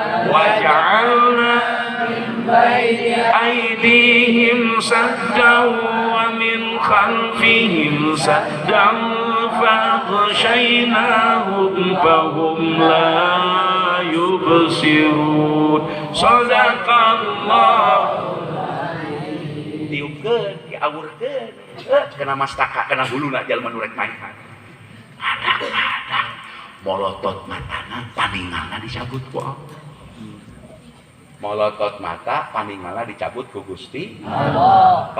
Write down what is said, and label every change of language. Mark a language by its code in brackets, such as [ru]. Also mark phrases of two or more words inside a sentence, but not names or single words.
[ar] أيديهم سدا ومن خلفهم سدا فأغشيناهم فهم لا يبصرون. [su] Sadaqallah. Diukeun, diawurkeun. Kena mastaka, kena huluna jalma nu rek mainan. Adak-adak molotot matana paningalna dicabut ku Allah. Molotot mata paningalna dicabut ku Gusti Allah.